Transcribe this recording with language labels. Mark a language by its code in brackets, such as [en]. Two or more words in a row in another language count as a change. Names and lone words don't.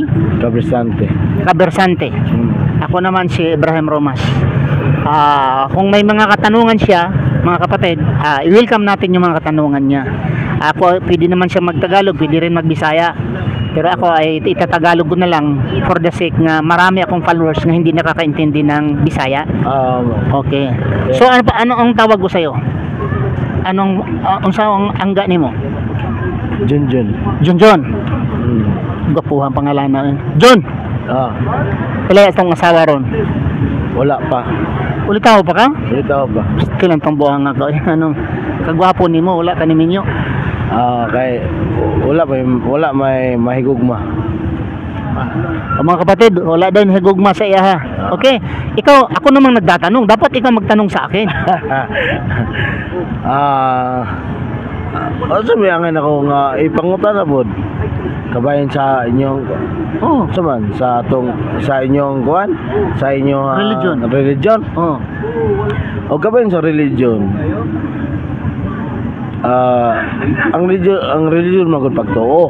[tl] Cabresante. Ako naman si Ibrahim Romas. Kung may mga katanungan siya, mga kapatid, i-welcome natin yung mga katanungan niya. Ako, pwede naman siya magtagalog, pwede rin magbisaya. Pero ako ay itatagalog ko na lang [en] for the sake [tl] nga marami akong followers na hindi nakakaintindi ng Bisaya. Okay. So ano ang tawag ko sa iyo? [ceb] Anong unsang angga nimo? Junjun. Gapuhan pangalan na. John. Pila itong asawa ron? Wala pa. Ulitaw pa ka? Ulitaw pa. Kailan tong buhang nga ka? Anong kagwapo nimo, wala ka ni minyo? Kay wala may mahigugma. Mga kapatid, wala din higugma sa iya ha. [tl] Okay, ako namang nagtatanong, dapat ikaw magtanong sa akin. [ceb] Sabihan ako nga ipangutan na pod. Kabayan sa inyong sa inyong kuan, sa inyong religion. O kabayan sa religion. Ang religion magud pagtuo.